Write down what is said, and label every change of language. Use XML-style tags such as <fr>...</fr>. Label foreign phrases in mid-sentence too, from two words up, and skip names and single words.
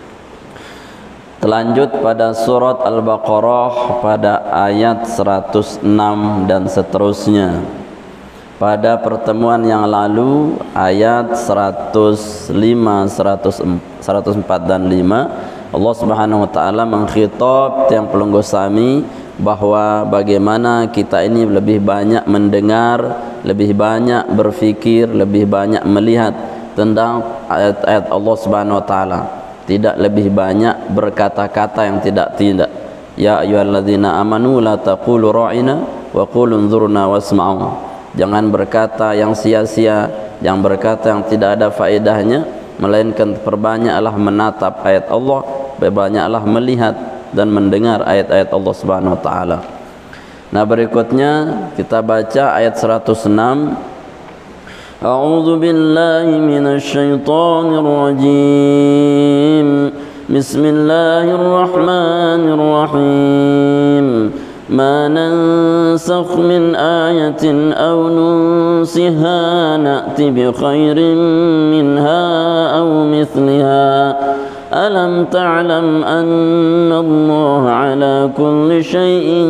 <id>Terlanjut pada surat Al-Baqarah pada ayat 106 dan seterusnya. Pada pertemuan yang lalu ayat 105, 104 dan 5</id> <ar>الله سبحانه وتعالى</ar> <id>mengkhitab</id> <sas>tiang pelungguh sami</sas> <id>bahwa bagaimana kita ini lebih banyak mendengar, lebih banyak berfikir, lebih banyak melihat tentang ayat-ayat</id> <ar>الله سبحانه وتعالى.</ar> <id>Tidak lebih banyak berkata-kata yang tidak.</id> <ar>يا أيها الذين آمنوا لا تقولوا راعنا وقولوا انظرنا واسمعوا.</ar> <id>Jangan berkata yang sia-sia, yang berkata yang tidak ada faedahnya, melainkan perbanyaklah menatap ayat Allah, perbanyaklah melihat dan mendengar ayat-ayat</id> <ar>الله سبحانه وتعالى.</ar> <id>Nah, berikutnya kita baca ayat 106.</id> <ar>أعوذ بالله من الشيطان الرجيم بسم الله الرحمن الرحيم ما ننسخ من آية أو ننسها نأت بخير منها أو مثلها ألم تعلم أن الله على كل شيء</ar>